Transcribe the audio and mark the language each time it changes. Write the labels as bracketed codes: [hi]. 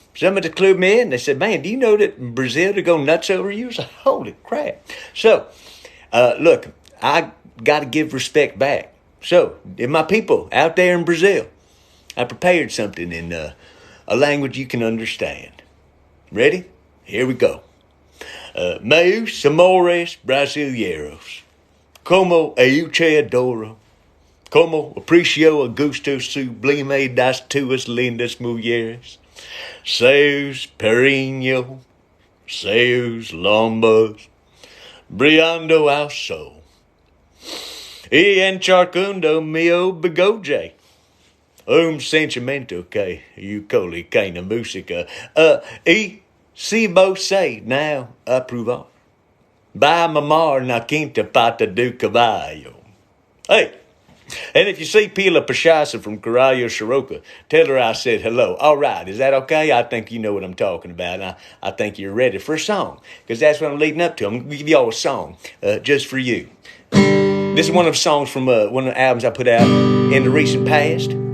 [en] Somebody clued me in. They said, man, do you know that in Brazil to go nuts over you? I said, holy crap. So, look, I got to give respect back. So, if my people out there in Brazil, I prepared something in a language you can understand. Ready? Here we go. [pt] Meus amores brasileiros, como eu te adoro, como aprecio a gusto sublime das tuas lindas mulheres, seus perinho, seus lombos, brilhando ao sol, e encharcando meu bigode. Sentimento que eu coloquei na música. E se você não aprovar, vai mamar na quinta pata do cavalo. [en] Hey, and if you see Pila Pachasa from Caralho Soroka, tell her I said hello. All right, is that okay? I think you know what I'm talking about. And I think you're ready for a song, because that's what I'm leading up to. I'm going to give y'all a song just for you. This is one of the songs from one of the albums I put out in the recent past.